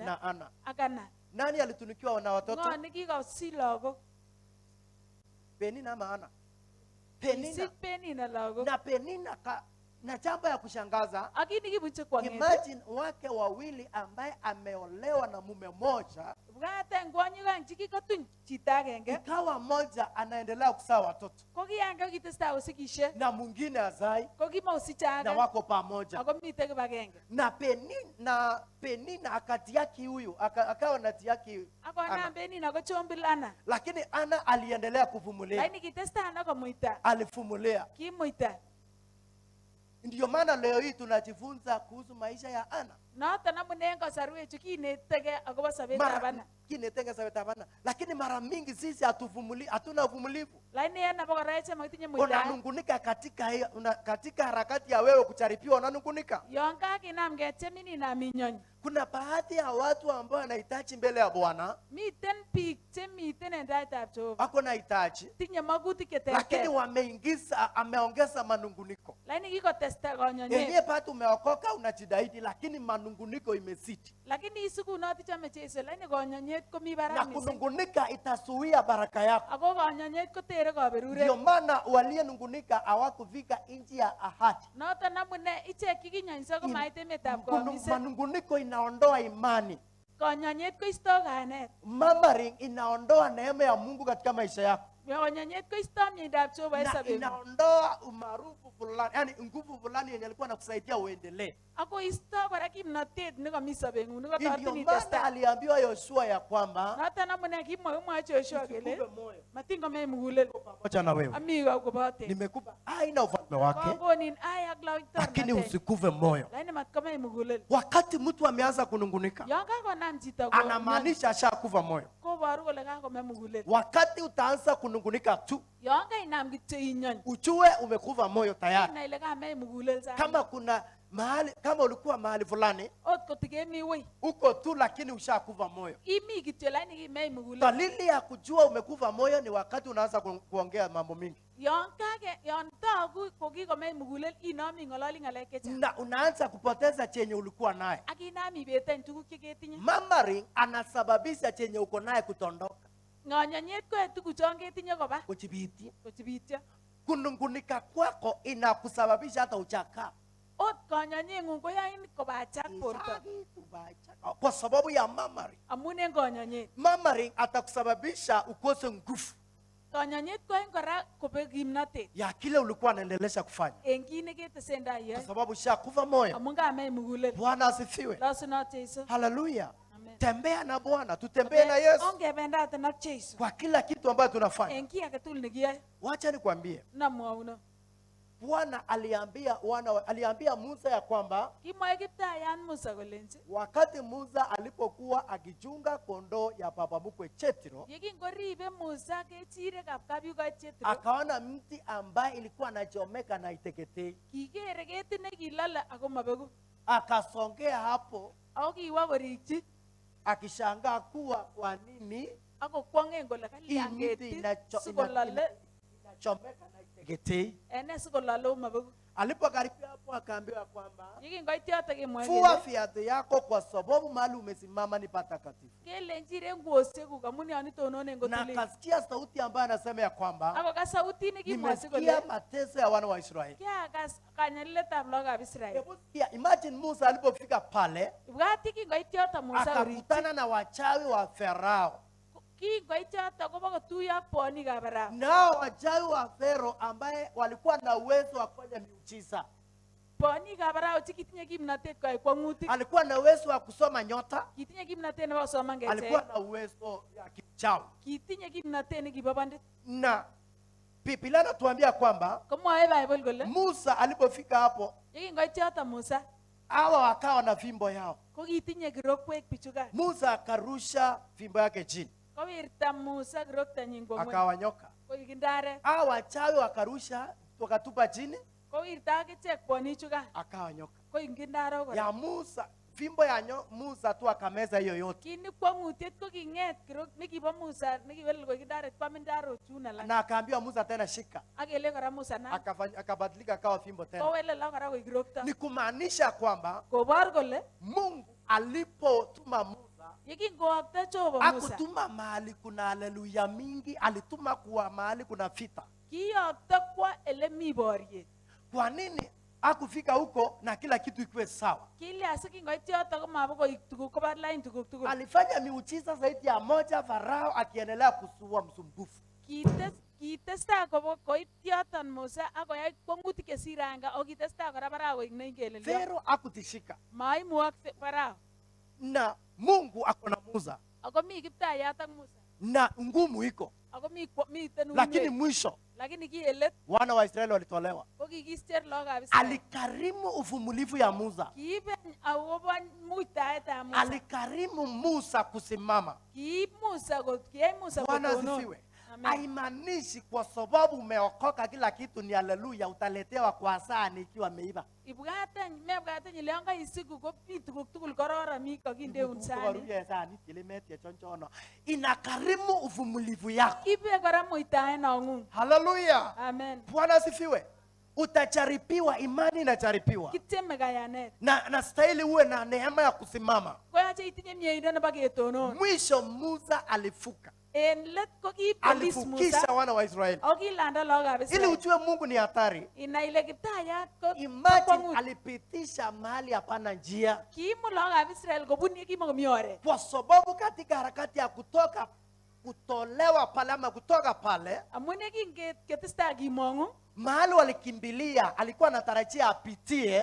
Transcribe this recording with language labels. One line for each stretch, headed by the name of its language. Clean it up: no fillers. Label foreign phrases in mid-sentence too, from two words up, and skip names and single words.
Swahili: na Ana.
Kalenjin: ak Ana.
Swahili: Nani alitunikiwa na watoto?
Kalenjin: Ng'o nekikosich lagok?
Swahili: Penina ama Ana?
Kalenjin: Kisich Penina. Penina lagok.
Swahili: Na Penina na jambo ya kushangaza,
Kalenjin: Akini kibuche kwang'et.
Swahili: imagine wake wawili ambaye ameolewa na mume moja,
Kalenjin: Bwaten kwonyik aeng chekikatuny chito agenge.
Swahili: ikawa moja anaendelea kuzaa watoto
Kalenjin: Ko kiyange kokitestai kosikishe.
Swahili: na mwingine azai,
Kalenjin: Ko kimosiche
Swahili: na
Kalenjin: age.
Swahili: wako pamoja.
Kalenjin: Ako mite kibagenge.
Swahili: Na Penina akatiaki huyu akawa natiaki
Kalenjin: Ako Ana. anam Penina ko chombil Ana.
Swahili: Lakini Ana aliendelea kuvumilia,
Kalenjin: Lakini kitestai Ana komuita.
Swahili: alivumilia.
Kalenjin: Kimuita.
Swahili: Ndio maana leo hii tunajifunza kuhusu maisha ya Ana.
Kalenjin: Noton amune en kasarwechu kinetege akobo sobetab Ana. Kinetege sobetab Ana.
Swahili: Lakini mara mingi sisi hatuna uvumilivu.
Kalenjin: Lakini en abakora eche makitinye muitaet.
Swahili: Unanungunika katika harakati ya wewe kucharipiwa, unanungunika.
Kalenjin: Yon kakinam ketyemin inam inyony.
Swahili: Kuna baadhi ya watu ambao wanahitaji mbele ya Bwana.
Kalenjin: Miten biik chemiten en taitab Jehova.
Swahili: Wako na hitaji.
Kalenjin: Tinye magutik cheterter.
Swahili: Lakini ameongeza manunguniko.
Kalenjin: Lakini kikotesta konyonyet.
Swahili: Yenyewe patu umeokoka unajidaidi, lakini manunguniko imezidi.
Kalenjin: Lakini isikunot chome Jesu, lakini konyonyet komi barak
Swahili: na
Kalenjin: mising.
Swahili: kunungunika itazuia baraka yako.
Kalenjin: Ako konyonyet kotere kaberuret.
Swahili: Ndio maana waliyenungunika hawakufika nchi ya ahadi.
Kalenjin: Noton amune ichek kikinyonyso komait emetab komiset.
Swahili: Manunguniko inaondoa imani.
Kalenjin: Konyonyet koisto kayanet.
Swahili: Murmuring inaondoa neema ya Mungu katika maisha yako.
Kalenjin: Konyonyet koisto miendab Jehova en sobeng'ung.
Swahili: Inaondoa umaarufu fulani, yani nguvu fulani yenye alikuwa anakusaidia uendelee.
Kalenjin: Ako isto kora kimnotet nekomi sobeng'ung nekotoretin
Swahili: Ndio maana
Kalenjin: itestai.
Swahili: aliambiwa Yoshua ya kwamba
Kalenjin: Noton amune kimwomwochi Yoshua kele matin komei mugulel.
Swahili: pamoja na wewe
Kalenjin: Ami kobote.
Swahili: nimekupa aina ufalme wake,
Kalenjin: Kokonin ai ak
Swahili: lakini
Kalenjin: lawtornatet.
Swahili: usikuve moyo.
Kalenjin: Lakini matkomei mugulel.
Swahili: Wakati mtu ameanza kunungunika,
Kalenjin: Yon kakonam chito
Swahili: anamaanisha ashakufa moyo.
Kalenjin: koboru kole kakome mugulel.
Swahili: Wakati utaanza kunungunika tu,
Kalenjin: Yon kainam kityo inyony,
Swahili: ujue umekufa moyo tayari.
Kalenjin: inai ile kamei mugulel sana.
Swahili: Kama kuna mahali, kama ulikuwa mahali fulani
Kalenjin: Ot kotikemi wei,
Swahili: uko tu, lakini ushakufa moyo.
Kalenjin: imi kityo lakini kimei mugulel.
Swahili: Dalili ya kujua umekufa moyo ni wakati unaanza kuongea mambo mingi,
Kalenjin: Yon togu kokikomei mugulel, inomi ng'ololi ng'alek chechang.
Swahili: na unaanza kupoteza chenye ulikuwa naye.
Kalenjin: Ak inam ibeten tuguk cheketinye.
Swahili: Murmuring anasababisha chenye uko naye kutondoka,
Kalenjin: Ng'onyonyet koe tuguchon ketinye koba
Swahili: kuchibiti.
Kalenjin: kochibityo.
Swahili: Kunungunika kwako inakusababisha hata uchakaa,
Kalenjin: Ot konyonyeng'ung koyoin kobachak borto
Swahili: kwa sababu ya murmuring.
Kalenjin: amun en konyonyet.
Swahili: Murmuring atakusababisha ukose nguvu
Kalenjin: Konyonyet koyoin kora kobek kimnotet
Swahili: ya kile ulikuwa unaendelea kufanya,
Kalenjin: en kit neketesentai
Swahili: kwa
Kalenjin: iyoe
Swahili: sababu ushakufa moyo.
Kalenjin: amun kamei mugulel.
Swahili: Bwana asifiwe.
Kalenjin: Losunot Jesu. Haleluya. Amen.
Swahili: Tembea na Bwana, tutembee na Yesu
Kalenjin: Ongebendaten ak Jesu
Swahili: kwa kila kitu ambacho tunafanya.
Kalenjin: en kiy age tugul nekiyoe.
Swahili: Wacha nikwambie,
Kalenjin: Namwauno.
Swahili: Bwana aliambia Musa ya kwamba
Kalenjin: Kimwoe Kiptayat Musa kolenji,
Swahili: wakati Musa alipokuwa akichunga kondoo ya baba mkwe Jethro,
Kalenjin: yekingoribe Musa kechirekab kapyukoit Jethro,
Swahili: akaona mti ambaye ilikuwa anachomeka na iteketei.
Kalenjin: kikere ketit nekilole ako mabeku.
Swahili: Akasongea hapo
Kalenjin: Ako kiwo korikyi
Swahili: akishangaa kuwa kwa nini
Kalenjin: ako kwong'en kole
Swahili: hii
Kalenjin: kalyan
Swahili: mti
Kalenjin: ketit sikolole
Swahili: inachomeka na iteketei.
Kalenjin: ene sikolole mabeku.
Swahili: Alipokaribia hapo akaambiwa kwamba
Kalenjin: Yekingoit yoto kemwoe
Swahili: fua
Kalenjin: kele
Swahili: viatu yako kwa sababu mahali umesimama ni patakatifu.
Kalenjin: kelenjire ng'osyekuk amun yon itononen
Swahili: Na
Kalenjin: kotilil.
Swahili: akasikia sauti ambayo anasema ya kwamba
Kalenjin: Ako kas sautit nekimwochi
Swahili: nimesikia
Kalenjin: kole
Swahili: mateso ya wana wa Israeli.
Kalenjin: kiakas kanyaliletab lagokab Israel.
Swahili: Hebu sikia, imagine Musa alipofika pale
Kalenjin: Ibwat yekingoit yoto Musa korikyi.
Swahili: akakutana na wachawi wa Farao.
Kalenjin: Kingoit yoto kobo kotuiyo ak bonikab Farao.
Swahili: Nao wachawi wa Farao ambaye walikuwa na uwezo wa kufanya miujiza.
Kalenjin: Bonikab Farao chekitinye kimnotet koyai kwong'utik.
Swahili: Alikuwa na uwezo wa kusoma nyota,
Kalenjin: Kitinye kimnotet nebo kosoman
Swahili: alikuwa
Kalenjin: kechek.
Swahili: na uwezo ya kichawi.
Kalenjin: Kitinye kimnotet nekibo bandit.
Swahili: Na Biblia inatuambia kwamba
Kalenjin: Komwoe Bible kole
Swahili: Musa alipofika hapo,
Kalenjin: yekingoit yoto Musa
Swahili: hawa wakawa na fimbo yao.
Kalenjin: ko kitinye kirokwek bichukan.
Swahili: Musa akarusha fimbo yake chini,
Kalenjin: Kowirta Musa kiroktonyin kwo ng'weny.
Swahili: akawa nyoka.
Kalenjin: Koik ndaret.
Swahili: Hawa wachawi wakarusha, wakatupa chini,
Kalenjin: Kowirta akichek bonichukan.
Swahili: akawa nyoka.
Kalenjin: Koik ndaro kora.
Swahili: Ya Musa, fimbo ya Musa tu akameza hiyo yote.
Kalenjin: Kini kwong'utiet ko king'et kirok nekibo Musa nekiwelel koik ndaret kwam ndarok chun alak.
Swahili: Na akaambiwa Musa tena shika,
Kalenjin: Akele kora Musa na
Swahili: akabadilika akawa fimbo tena.
Kalenjin: kowelel ak kora koik kirokto.
Swahili: Ni kumaanisha kwamba
Kalenjin: Kobor kole
Swahili: Mungu alipotuma Musa
Kalenjin: yekingowokto Jehova Musa
Swahili: hakutuma mahali kuna haleluya mingi, alituma kuwa mahali kuna vita.
Kalenjin: kiyokto kwa ele mi boriet.
Swahili: Kwa nini hakufika huko na kila kitu ikiwe sawa?
Kalenjin: Kilya sikingoit yoto komabo koik tuguk koba lain tuguk tugul.
Swahili: Alifanya miujiza zaidi ya moja, Farao akiendelea kusua msumbufu.
Kalenjin: Kitestai koit yoton Musa akoyai kwong'utik chesire anga ako kitestai kora Farao koik neingelelyo.
Swahili: Fero hakutishika
Kalenjin: Maimuok Farao.
Swahili: na Mungu ako na Musa.
Kalenjin: Ako mi Kiptayat ak Musa.
Swahili: na ngumu iko,
Kalenjin: Ako miten
Swahili: lakini
Kalenjin: uinwek.
Swahili: mwisho
Kalenjin: Lakini kiyelet
Swahili: wana wa Israeli walitolewa.
Kalenjin: ko kikister lagokab Israel.
Swahili: Alikarimu uvumilivu ya Musa,
Kalenjin: Kiiben akobo muitaetab Musa.
Swahili: alikarimu Musa kusimama.
Kalenjin: Kiib Musa kiyai Musa
Swahili: Bwana
Kalenjin: kotonon.
Swahili: asifiwe. Amen. Haimaanishi kwa sababu umeokoka kila kitu ni haleluya utaletewa kwa sahani ikiwa meiva.
Kalenjin: Mebwaten ile yon kaisiku ko mi tuguk tugul kororon mi kakindeun sahani.
Swahili: Inakarimu uvumilivu yako.
Kalenjin: Ibe kora muitaet nong'ung. Haleluya. Amen.
Swahili: Bwana asifiwe. Utacharipiwa, imani inacharipiwa.
Kalenjin: Kityeme kayanet.
Swahili: Na stahili uwe na neema ya kusimama.
Kalenjin: Koyoche itinye mieindo nebo ketonon.
Swahili: Mwisho Musa alifuka.
Kalenjin: En let ko kiibelis
Swahili: Alifukisha Musa. wana wa Israeli.
Kalenjin: Ako kilanda lagokab
Swahili: Ili
Kalenjin: Israel.
Swahili: ujue Mungu ni hatari.
Kalenjin: Inai ile Kiptayat ko Imagine kwang'ut.
Swahili: alipitisha mahali hapana njia.
Kalenjin: Kiimu lagokab Israel kobun ye kimokomi oret.
Swahili: Kwa sababu katika harakati ya kutolewa pale ama kutoka pale,
Kalenjin: Amun ye kingetestai kimong'u,
Swahili: mahali walikimbilia alikuwa anatarajia apitie,